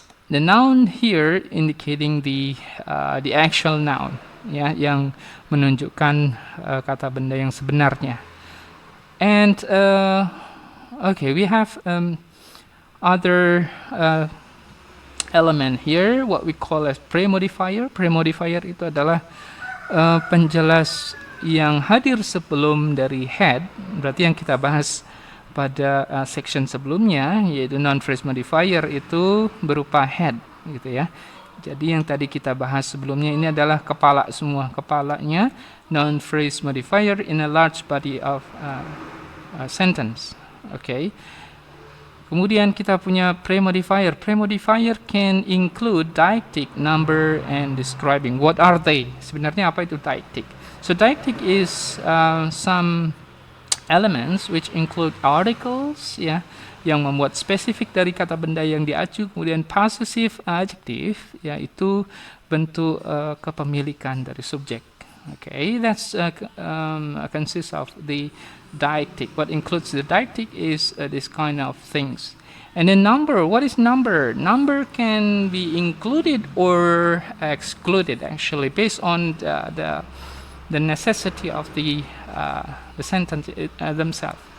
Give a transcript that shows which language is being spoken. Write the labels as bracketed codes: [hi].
[en] the noun here indicating the actual noun, ya, [id] yang menunjukkan kata benda yang sebenarnya. [en] And okay, we have other element here, what we call as premodifier. [id] Premodifier itu adalah penjelas yang hadir sebelum dari head, berarti yang kita bahas pada section sebelumnya, yaitu noun phrase modifier itu berupa head, gitu ya. Jadi yang tadi kita bahas sebelumnya ini adalah kepala semua, kepalanya noun phrase modifier [en] in a large body of sentence. [id] Okay. Kemudian kita punya premodifier. [en] Premodifier can include deictic, number, and describing. What are they? [id] Sebenarnya apa itu deictic? [en] So deictic is some elements which include articles, ya, [id] yang membuat spesifik dari kata benda yang diacu. Kemudian possessive adjective, yaitu bentuk kepemilikan dari subjek. [en] Okay, that's consists of the deictic. What includes the deictic is this kind of things. And then number, what is number? Number can be included or excluded, actually, based on the necessity of the sentence themselves.